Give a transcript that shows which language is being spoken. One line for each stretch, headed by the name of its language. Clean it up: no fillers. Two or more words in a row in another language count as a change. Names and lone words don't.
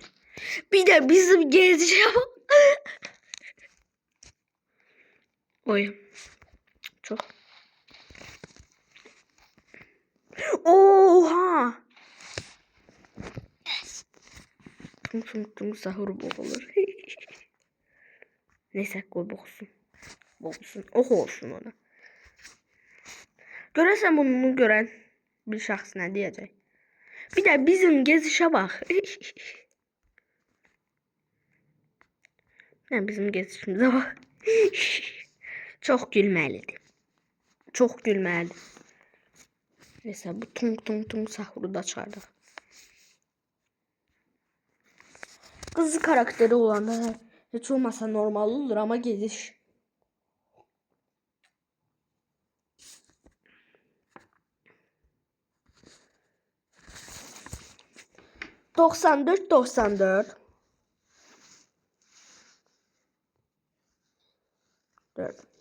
Turkish: Bir de bizim gezeceğim. Oy. Çok. Oha. Tung tung tung sahur boğulur. Neyse koy boğulsun. Boğulsun.
Azerbaijani: Ox olsun ona. Görəsən bunu görən bir şəxs nə deyəcək? Bir də bizim gezişə bax. Bizim gezişimizə bax. Çox gülməlidir. Çox gülməlidir.
Turkish: Neyse bu tung tung tung sahuru da çağırdık. Kız karakteri olanda hiç olmasa normal olur ama geziş. ...94 94 4.